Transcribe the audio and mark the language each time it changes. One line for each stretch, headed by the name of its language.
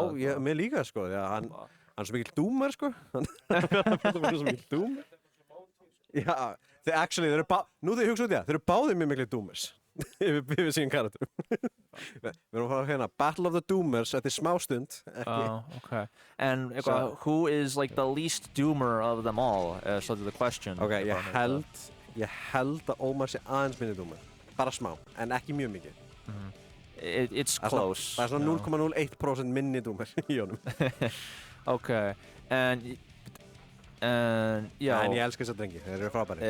Icelandic: Já, mér líka sko, hann er svo mikil doomer sko. Hann er svo mikil doomer. Já, þeir eru hugsa út í það, þeir eru báðir mjög mikil doomers. Yfir sín karakterum. Við erum að fara hérna Battle of the Doomers eftir smá stund.
English: Okay. And who is like the least doomer of them all? Sort of the question.
Icelandic: Ok, ég held að Ómar sé aðeins minni doomer. Bara smá, en ekki mjög mikið.
English: It's close.
Icelandic: Það er svona 0,01% minni doomer í honum. Ok, en já. En ég elska þessa drengi, þeir eru frábæri.